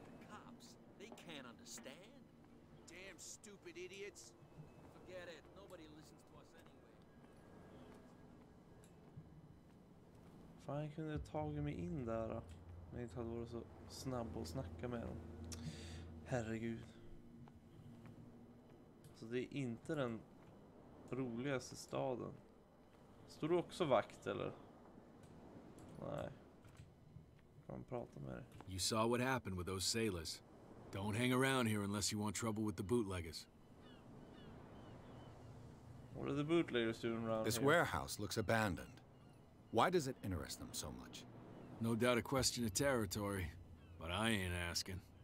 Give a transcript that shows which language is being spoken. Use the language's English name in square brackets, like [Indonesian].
[English] Cops, they can't understand. Damn stupid idiots. Forget it. Nobody listens to us anyway. [Swedish] Fan, jag kunde tagit mig in där då. Men jag inte hade varit så snabb att snacka med dem. Herregud. Så det är inte den roligaste staden. Står du också vakt eller? Nej. Kan man prata med dig? [English] You saw what happened with those sailors. Don't hang around here unless you want trouble with the bootleggers. What are the bootleggers doing around This here? warehouse looks abandoned. Why does it interest them so much? No doubt a question of territory, but I ain't asking.